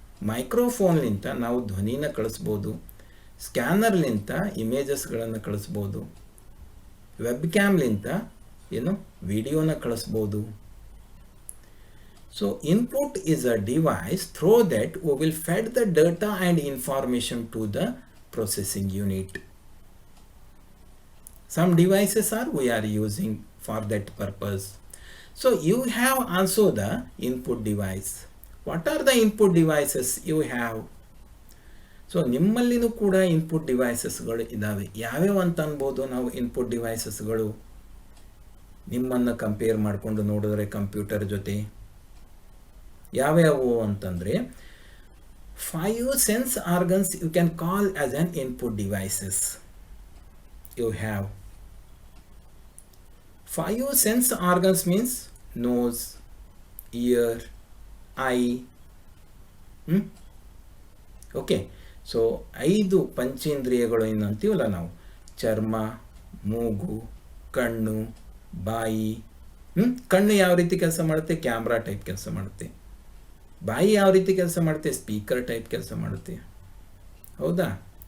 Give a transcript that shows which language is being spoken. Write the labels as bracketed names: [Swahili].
[Kannada] ಮೈಕ್ರೋಫೋನ್ನಿಂದ ನಾವು ಧ್ವನಿನ ಕಳಿಸ್ಬೋದು. ಸ್ಕ್ಯಾನರ್ಲಿಂದ ಇಮೇಜಸ್ಗಳನ್ನು ಕಳಿಸ್ಬೋದು. ವೆಬ್ ಕ್ಯಾಮ್ಲಿಂದ ವಿಡಿಯೋನ ಕಳಿಸ್ಬೋದು. [English] So input is a device through that we will fed the data and information to the processing unit. Some devices we are using for that purpose. So you have also the input device. What are the input devices you have? [Kannada] So ನಿಮ್ಮಲ್ಲಿನೂ ಕೂಡ input ಡಿವೈಸಸ್ಗಳು ಇದ್ದಾವೆ. ಯಾವ್ಯಾವ ಅಂತ ಅನ್ಬೋದು ನಾವು input ಡಿವೈಸಸ್ಗಳು ನಿಮ್ಮನ್ನು compare ಮಾಡಿಕೊಂಡು ನೋಡಿದ್ರೆ computer ಜೊತೆ ಯಾವ್ಯಾವು ಅಂತಂದರೆ, [English] 5 sense organs you can call as an input devices. You have 5 sense organs means nose, ear, eye. Okay. [Kannada] So 5 ಪಂಚೇಂದ್ರಿಯಗಳು ಏನಂತೀವಲ್ಲ ನಾವು, ಚರ್ಮ, ಮೂಗು, ಕಣ್ಣು, ಬಾಯಿ. ಕಣ್ಣು ಯಾವ ರೀತಿ ಕೆಲಸ ಮಾಡುತ್ತೆ? ಕ್ಯಾಮ್ರಾ ಟೈಪ್ ಕೆಲಸ ಮಾಡುತ್ತೆ. ಬಾಯಿ ಯಾವ ರೀತಿ ಕೆಲಸ ಮಾಡುತ್ತೆ? ಸ್ಪೀಕರ್ ಟೈಪ್ ಕೆಲಸ ಮಾಡುತ್ತೆ. ಹೌದಾ?